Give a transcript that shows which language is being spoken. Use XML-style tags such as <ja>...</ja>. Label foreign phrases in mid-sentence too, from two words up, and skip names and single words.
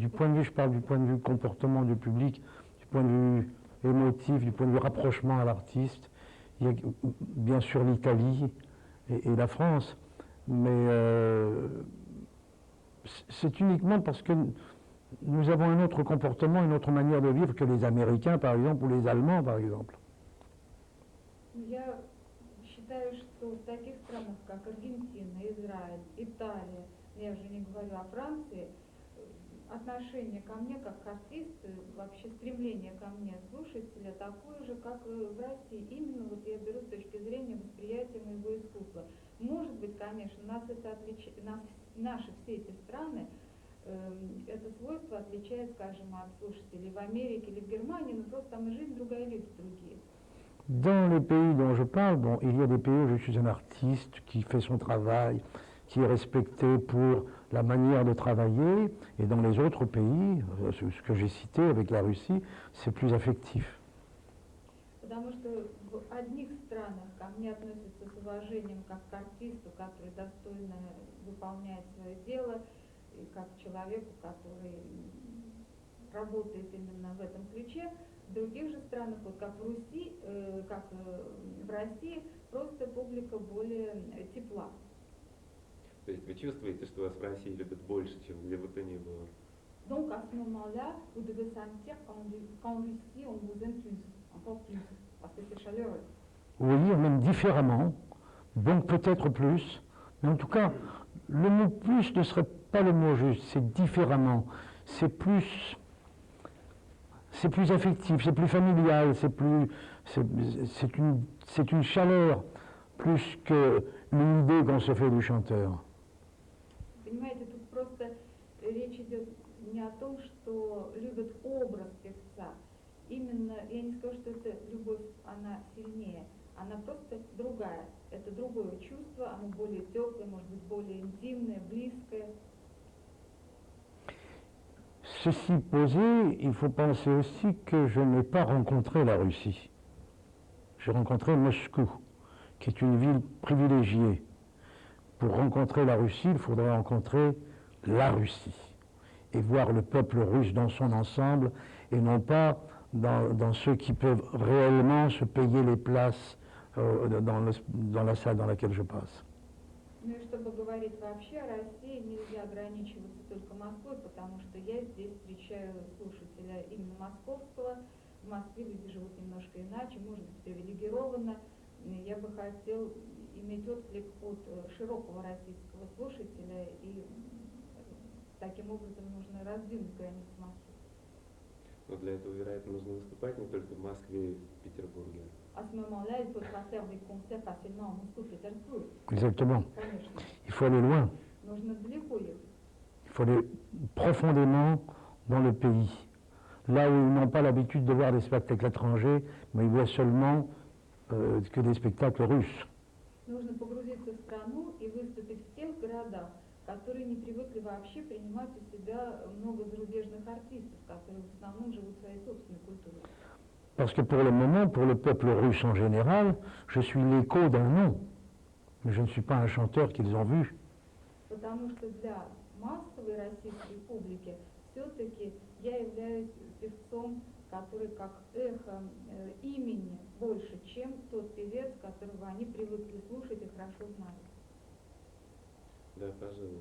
<fr>Du point de vue, je parle du point de vue comportement du public, du point de vue émotif, du point de vue rapprochement à l'artiste. Il y a bien sûr l'Italie et la France, mais c'est uniquement parce que nous avons un autre comportement, une autre manière de vivre que les Américains, par exemple, ou les Allemands, par exemple.</fr> <ru>Я считаю, что в таких странах, как Аргентина, Израиль, Италия, я уже не говорю о Франции, отношение ко мне как к артисту, вообще стремление ко мне слушателя такое же, как и в России. Именно вот я беру с точки зрения восприятия моего искусства. Может быть, конечно, наши все эти страны, это свойство отличает, скажем, от слушателей в Америке или в Германии, но просто там и жизнь другая, люди другие.</ru> <fr>Dans les pays dont je parle, bon, il y a des pays où je suis un artiste qui fait son travail, qui est respecté pour la manière de travailler, et dans les autres pays, ce que j'ai cité avec la Russie, c'est plus affectif.</fr> <ru>Потому что в одних странах ко мне относятся с уважением как к артисту, который достойно выполняет свое дело, и как к человеку, который работает именно в этом ключе. В других же странах, вот как в Руси, в России, просто публика более тепла. То есть вы чувствуете, что вас в России любят больше, чем где бы то ни было?</ru> <fr>Donc à ce moment-là, vous devez sentir qu'en Russie, on vous aime plus, encore plus, parce que c'est chaleureux. Oui, même différemment, donc peut-être plus, mais en tout cas, le mot plus ne serait pas le mot juste, c'est différemment, c'est plus affectif, c'est plus familial, c'est une chaleur plus qu'une idée qu'on se fait du chanteur.</fr> <ru>Понимаете, тут просто речь идет не о том, что любят образ певца. Именно, я не скажу, что эта любовь, она сильнее, она просто другая. Это другое чувство, оно более теплое, может быть, более интимное, близкое.</ru> <fr>Ceci posé, il faut penser aussi que je n'ai pas rencontré la Russie. J'ai rencontré Moscou, qui est une ville privilégiée. Pour rencontrer la Russie, il faudrait rencontrer la Russie et voir le peuple russe dans son ensemble et non pas dans ceux qui peuvent réellement se payer les places dans la salle dans laquelle je passe.</fr> <ru>Ну и чтобы говорить вообще о России, нельзя ограничиваться только Москвой, потому что я здесь встречаю слушателя именно московского. В Москве люди живут немножко иначе, может быть, привилегированно. Я бы хотел иметь отклик от широкого российского слушателя, и таким образом нужно раздвинуть границы Москвы. Но для этого, вероятно, нужно выступать не только в Москве и в Петербурге.</ru> <fr>À ce moment-là, il faudra faire des concerts facilement à Moscou, Pétersbourg. Exactement.</fr> <ru>Конечно.</ru> <fr>Il faut aller loin.</fr> <ru>Нужно далеко ехать.</ru> <fr>Il faut aller profondément dans le pays. Là où ils n'ont pas l'habitude de voir des spectacles étrangers, mais ils voient seulement que des spectacles russes.</fr> <ru>Нужно погрузиться в страну и выступить в тех городах, которые не привыкли вообще принимать у себя много зарубежных артистов, которые в основном живут своей собственной культурой.</ru> <fr>Parce que pour le moment, pour le peuple russe en général, je suis l'écho d'un nom, mais je ne suis pas un chanteur qu'ils ont vu.</fr> <ru>Потому что для массовой российской публики все-таки я являюсь певцом, который как эхо имени больше, чем тот певец, которого они привыкли слушать и хорошо знают. Да, пожалуй.</ru>